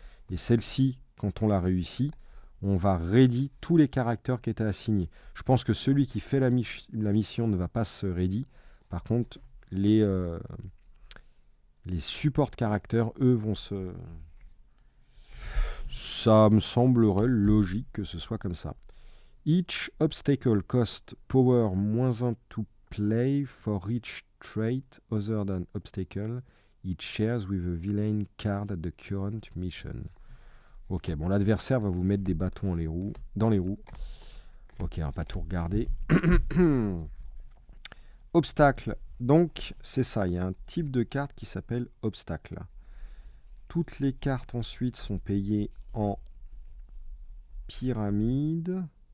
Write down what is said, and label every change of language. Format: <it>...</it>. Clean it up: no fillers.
<fr>Et celle-ci, quand on l'a réussi, on va ready tous les caractères qui étaient assignés. Je pense que celui qui fait la mission ne va pas se ready. Par contre, les support caractères, eux, vont se... Ça me semblerait logique que ce soit comme ça.</fr> <en>Each obstacle cost power -1 to play for each trait other than obstacle. It shares with a villain card at the current mission.</en> <fr>Ok, bon, l'adversaire va vous mettre des bâtons dans les roues. Ok, on va pas tout regarder. Obstacle. Donc, c'est ça. Il y a un type de carte qui s'appelle obstacle. Toutes les cartes ensuite sont payées en pyramide.</fr>